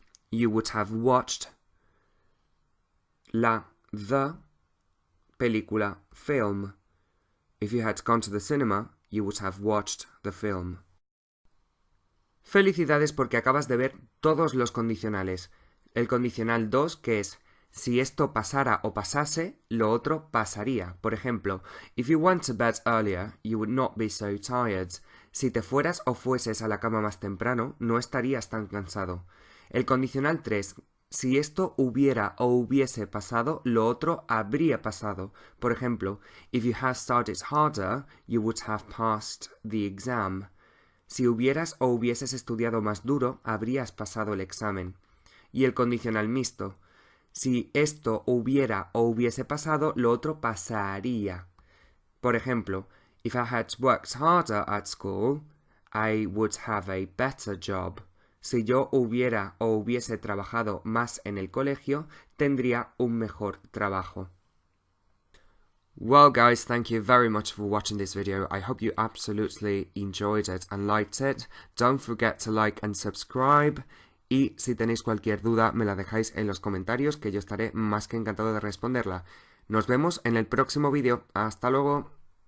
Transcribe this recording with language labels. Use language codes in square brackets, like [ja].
[en] You would have watched the película, film. If you had gone to the cinema, you would have watched the film. [es] Felicidades porque acabas de ver todos los condicionales. El condicional 2, que es si esto pasara o pasase, lo otro pasaría. Por ejemplo, [en] if you went to bed earlier, you would not be so tired. [es] Si te fueras o fueses a la cama más temprano, no estarías tan cansado. El condicional 3, si esto hubiera o hubiese pasado, lo otro habría pasado. Por ejemplo, [en] if you had studied harder, you would have passed the exam. [es] Si hubieras o hubieses estudiado más duro, habrías pasado el examen. Y el condicional mixto. Si esto hubiera o hubiese pasado, lo otro pasaría. Por ejemplo, [en] if I had worked harder at school, I would have a better job. [es] Si yo hubiera o hubiese trabajado más en el colegio, tendría un mejor trabajo. [en] Well guys, thank you very much for watching this video. I hope you absolutely enjoyed it and liked it. Don't forget to like and subscribe. [es] Y si tenéis cualquier duda, me la dejáis en los comentarios, que yo estaré más que encantado de responderla. Nos vemos en el próximo vídeo. ¡Hasta luego!